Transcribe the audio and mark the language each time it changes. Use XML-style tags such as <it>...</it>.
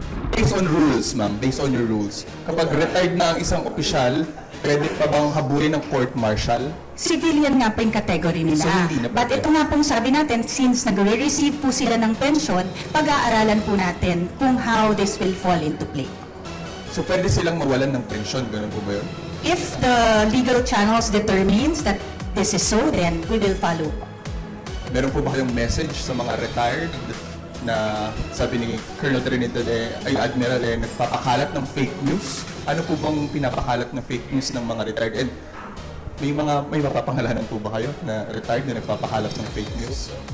<en>Based on rules, ma'am, based on your rules,</en> <tl>kapag retired na ang isang opisyal, pwede pa bang habulin ng court-martial? Civilian nga po yung category nila. So, hindi na</tl> <en>But</en> <tl>pwede. ito nga pong sabi natin, since nagre-receive po sila ng pension, pag-aaralan po natin kung</tl> <en>how this will fall into play.</en> <tl>So pwede silang mawalan ng pensyon, ganun po ba yun?</tl> <en>If the legal channels determines that this is so, then we will follow.</en> <tl>Meron po ba kayong message sa mga retired na sabi ni Colonel Trinidad ay Admiral nagpapakalat ng fake news? Ano po bang pinapakalat ng fake news ng mga retired? And may mapapangalanan po ba kayo na retired na nagpapakalat ng fake news?</tl>